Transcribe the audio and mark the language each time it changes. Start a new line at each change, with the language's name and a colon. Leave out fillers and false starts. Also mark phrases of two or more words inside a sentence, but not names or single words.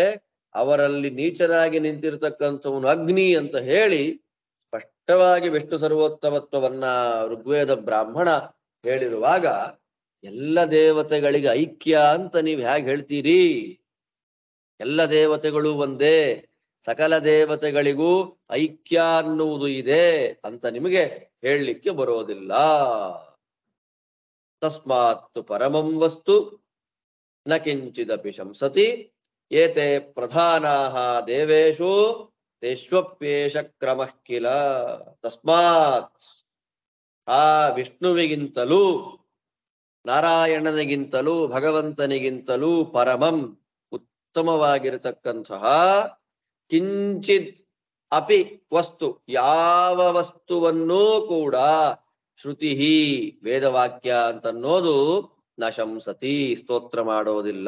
Kannada: ಅವರಲ್ಲಿ ನೀಚನಾಗಿ ನಿಂತಿರ್ತಕ್ಕಂಥವನು ಅಗ್ನಿ ಅಂತ ಹೇಳಿ ಸ್ಪಷ್ಟವಾಗಿ ವಿಷ್ಣು ಸರ್ವೋತ್ತಮತ್ವವನ್ನ ಋಗ್ವೇದ ಬ್ರಾಹ್ಮಣ ಹೇಳಿರುವಾಗ ಎಲ್ಲ ದೇವತೆಗಳಿಗೆ ಐಕ್ಯ ಅಂತ ನೀವು ಹೇಗೆ ಹೇಳ್ತೀರಿ? ಎಲ್ಲ ದೇವತೆಗಳು ಒಂದೇ, ಸಕಲ ದೇವತೆಗಳಿಗೂ ಐಕ್ಯ ಅನ್ನುವುದು ಇದೆ ಅಂತ ನಿಮಗೆ ಹೇಳಲಿಕ್ಕೆ ಬರೋದಿಲ್ಲ.
Sanskrit: ತಸ್ಮಾತ್ ಪರಮಂ ವಸ್ತು ನ ಕಿಂಚಿದಪಿ ಶಂಸತಿ ಏತೆ ಪ್ರಧಾನಾಃ ದೇವೇಶು ತೇಷ್ವಪ್ಯೇಷ ಕ್ರಮಃ ಕಿಲ.
Kannada: ತಸ್ಮಾತ್ ಆ ವಿಷ್ಣುವಿಗಿಂತಲೂ ನಾರಾಯಣನಿಗಿಂತಲೂ ಭಗವಂತನಿಗಿಂತಲೂ ಪರಮಂ ಉತ್ತಮವಾಗಿರತಕ್ಕಂತಹ
Sanskrit: ಕಿಂಚಿತ್ ಅಪಿ
Kannada: ವಸ್ತು ಯಾವ ವಸ್ತುವನ್ನೂ ಕೂಡ ಶ್ರುತಿ ವೇದವಾಕ್ಯ ಅಂತನ್ನೋದು
Sanskrit: ನ ಶಂಸತಿ
Kannada: ಸ್ತೋತ್ರ ಮಾಡೋದಿಲ್ಲ.